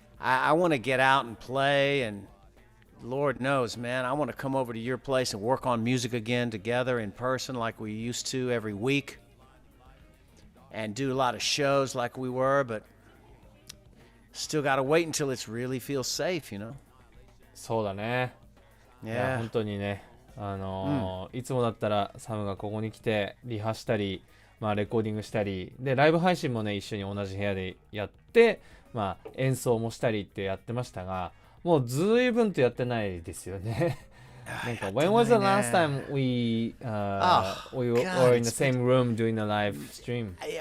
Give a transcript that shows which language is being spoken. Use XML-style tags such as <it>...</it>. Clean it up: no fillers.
<en>I want to get out and play, and Lord knows, man, I want to come over to your place and work on music again together in person like we used to every week, and do a lot of shows like we were, but still got to wait until it really feels safe, you know?</en> <ja>そうだね。いや、本当にね、いつもだったらサムがここに来てリハしたり、まあレコーディングしたり、でライブ配信もね一緒に同じ部屋でやって、まあ演奏もしたりってやってましたが、もうずいぶんとやってないですよね。</ja> <en>なんか When was the last time we were in the same room doing a live stream?</en>